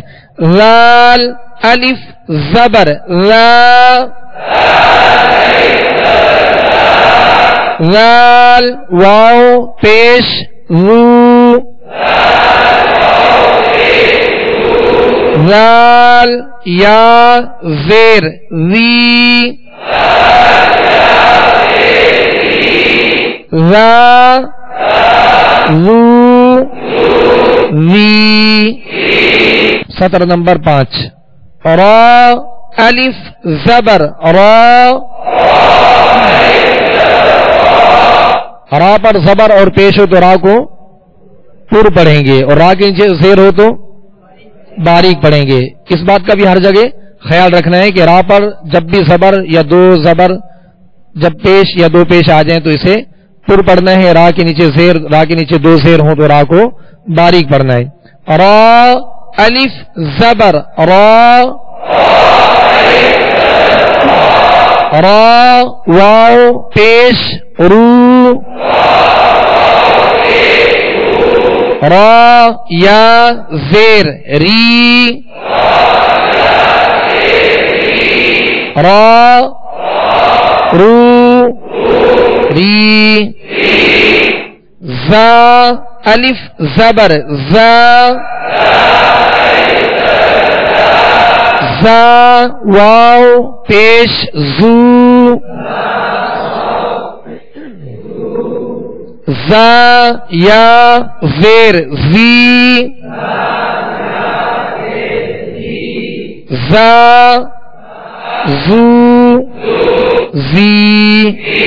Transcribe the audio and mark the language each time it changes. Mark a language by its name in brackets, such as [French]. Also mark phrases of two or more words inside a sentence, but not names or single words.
[Urdu] ذال الف زبر ذا، ذال واو پیش ذو، ذال یا زیر ذی، ذا ذو ذی. سطر نمبر 5. را الف زبر را، را پر زبر اور پیش ہو تو را کو پر پڑھیں گے، اور را کے نیچے زیر ہو تو باریک پڑھیں گے. اس بات کا بھی ہر جگہ خیال رکھنا ہے کہ را پر جب بھی زبر یا دو زبر جب پیش یا دو پیش آ جائیں تو اسے پر پڑھنا ہے. را کے نیچے زیر، را کے نیچے دو زیر ہوں تو را کو باریک پڑھنا ہے. را الف زبر را، را واو پیش رو، را یا زیر ری، را رو ری. زا الف زبر زا، زا واو پیش زو، زا یا زیر زی، زا زو زی.